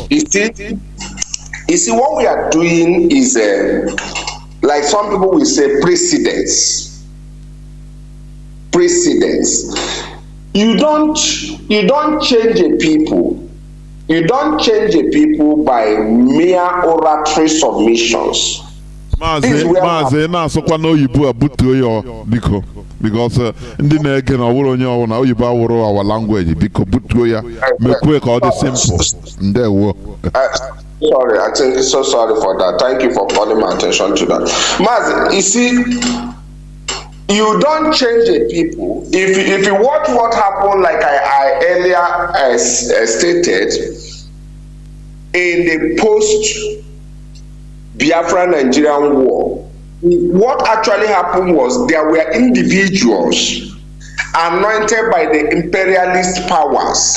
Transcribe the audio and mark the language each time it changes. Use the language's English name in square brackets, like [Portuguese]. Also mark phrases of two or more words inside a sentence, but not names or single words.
[English] You see, what we are doing is, like some people will say, precedence. Precedence. You don't change a people. You don't change a people by mere oratory submissions. [Igbo] Mazi na-asụkwa n'oyibo abutuo ya biko because ndị na-ege na ọwụrụ onye ọwụ na oyibo awụrụ [English] our language [Igbo] biko butuo ya mekwe ka ọ dị simple. Ndewo. [English] Sorry, I think so sorry for that. Thank you for calling my attention to that. Mazi, you see, you don't change a people. If you watch what happened, like I earlier stated, in the post-Biafra Nigerian war, what actually happened was there were individuals anointed by the imperialist powers.